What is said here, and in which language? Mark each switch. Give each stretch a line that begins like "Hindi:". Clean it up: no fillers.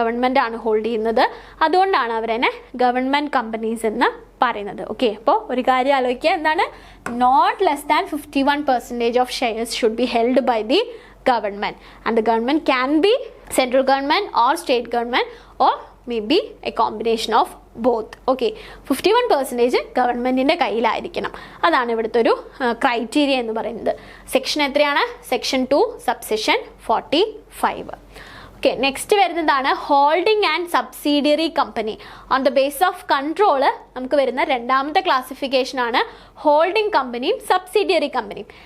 Malayalam: Government ആണ് hold ചെയ്യുന്നത്. അതുകൊണ്ടാണ് അവരെന്നെ ഗവൺമെൻറ് കമ്പനീസ് എന്ന് പറയുന്നത്. ഓക്കെ, അപ്പോൾ ഒരു കാര്യം ആലോചിക്കുക, എന്താണ്?
English: Not less than 51% of shares should be held by the government, and the government can be central government or state government or maybe a combination of both.
Malayalam: Okay, 51% ഗവൺമെൻറ്റിൻ്റെ കയ്യിലായിരിക്കണം. അതാണ് ഇവിടുത്തെ ഒരു ക്രൈറ്റീരിയ എന്ന് പറയുന്നത്. സെക്ഷൻ എത്രയാണ്? Section 2 subsection 45. ഓക്കെ, നെക്സ്റ്റ് വരുന്നതാണ് holding and subsidiary company.
English: on the base of control
Malayalam: നമുക്ക് വരുന്ന രണ്ടാമത്തെ ക്ലാസിഫിക്കേഷനാണ് ഹോൾഡിംഗ് കമ്പനിയും സബ്സിഡിയറി കമ്പനിയും.